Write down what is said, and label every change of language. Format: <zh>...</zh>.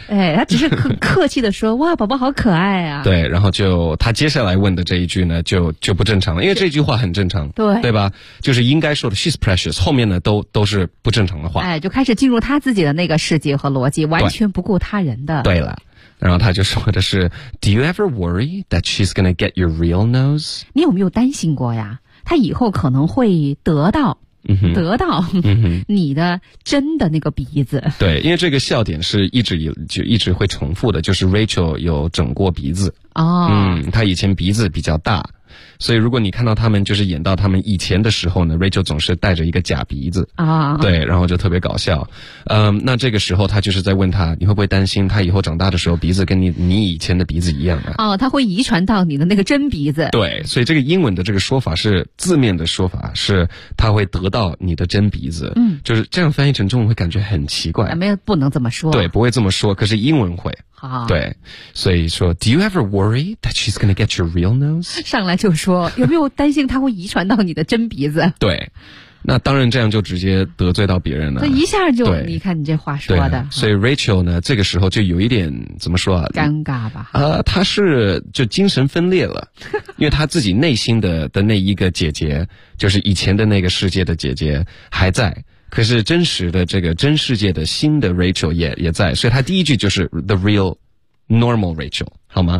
<zh>哎，她只是很客气的说哇，宝宝好可爱啊。对，然后就她接下来问的这一句呢就不正常了，因为这句话很正常，对，对吧，就是应该说的</zh> <en>she's precious，</en> <zh>后面呢都是不正常的话，哎，就开始进入她自己的那个世界和逻辑，完全不顾他人的。对了，然后他就说的是</zh> <en>Do you ever worry that she's gonna get your real nose?</en> <zh>你有没有担心过呀，他以后可能会得到、得到、你的真的那个鼻子。对，因为这个笑点是一直会重复的，就是 Rachel 有整过鼻子、他以前鼻子比较大，所以如果你看到他们就是演到他们以前的时候呢， Rachel 总是带着一个假鼻子、对，然后就特别搞笑。那这个时候他就是在问他，你会不会担心他以后长大的时候鼻子跟你以前的鼻子一样啊？哦，他会遗传到你的那个真鼻子。对，所以这个英文的这个说法是字面的说法，是他会得到你的真鼻子。嗯，就是这样翻译成中文会感觉很奇怪。没有，不能这么说。对，不会这么说，可是英文会。好，对，所以说</zh> <en>Do you ever worry that she's gonna get your real nose?</en> <zh>上来就说有没有担心她会遗传到你的真鼻子对，那当然这样就直接得罪到别人了，那一下就你看你这话说的、所以 Rachel 呢这个时候就有一点怎么说啊，尴尬吧，她是就精神分裂了因为她自己内心的那一个姐姐，就是以前的那个世界的姐姐还在，可是真实的这个真世界的新的 Rachel 也在，所以他第一句就是</zh> <en>The real normal Rachel，</en> <zh>好吗？</zh>